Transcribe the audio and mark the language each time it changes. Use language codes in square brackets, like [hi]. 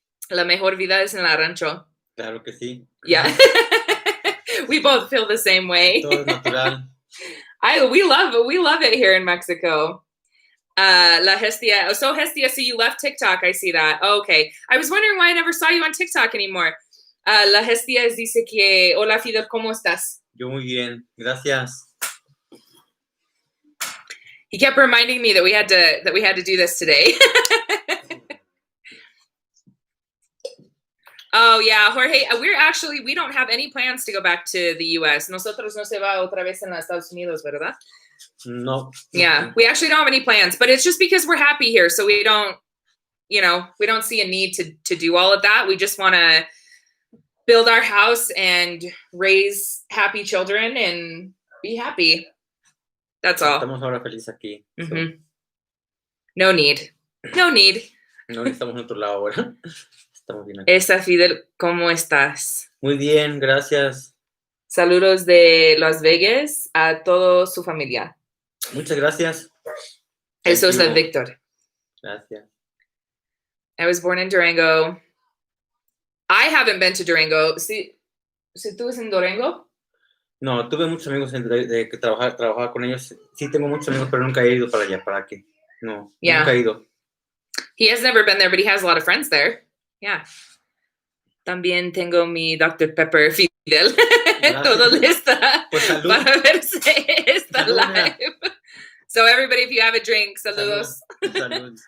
[es] La mejor vida es en la rancho. Claro que sí. [en] Yeah. We both feel the same way. [es] Todo natural. [en] We love it here in Mexico. La Hestia. So Hestia, so you left TikTok. I see that. Oh, okay. I was wondering why I never saw you on TikTok anymore. [es] La Hestia dice que, hola Fidel, ¿cómo estás? Yo muy bien. Gracias. [en] He kept reminding me that we had to do this today. Oh yeah, Jorge, we don't have any plans to go back to the US. [es] Nosotros no se va otra vez en los Estados Unidos, ¿verdad? No. [en] Yeah, we actually don't have any plans, but it's just because we're happy here. So we don't see a need to do all of that. We just want to build our house and raise happy children and be happy. That's all. [es] Estamos ahora felices aquí. [en] Mm-hmm. So. No need. [es] No estamos en otro lado ahora. Estamos bien aquí. Esa Fidel, ¿cómo estás? Muy bien, gracias. Saludos de Las Vegas a toda su familia. Muchas gracias. Eso es la Víctor. Gracias. [en] I was born in Durango. I haven't been to Durango. [es] ¿Sí tú en Durango? No, tuve muchos amigos de que trabajaba con ellos. Sí, tengo muchos amigos, pero nunca he ido para allá. ¿Para qué? No, nunca he ido. [en] He has never been there, but he has a lot of friends there. [es] Yeah. También tengo mi Dr. Pepper Fidel. Todo lista pues para verse esta live. [en] So everybody, if you have a drink, saludos. [es] Salud.